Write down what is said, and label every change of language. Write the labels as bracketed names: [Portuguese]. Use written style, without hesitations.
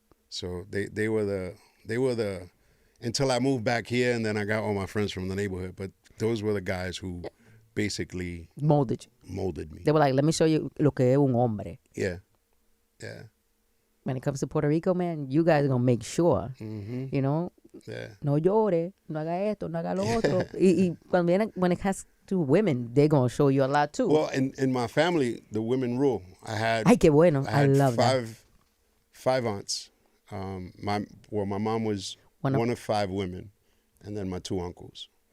[English] So they were the until I moved back here, and then I got all my friends from the neighborhood. But those were the guys who basically molded me. They were like, let me show you [Spanish] lo que es un hombre. [English] Yeah. When it comes to Puerto Rico, man, you guys are going to make sure, Yeah. [Spanish] No llore, no haga esto, no haga lo otro. [English] y when it has to women, they're going to show you a lot too. Well, in my family, the women rule. [Spanish] Ay, qué bueno. [English] I love that. Five aunts. My mom was one of 5 women, and then my 2 uncles.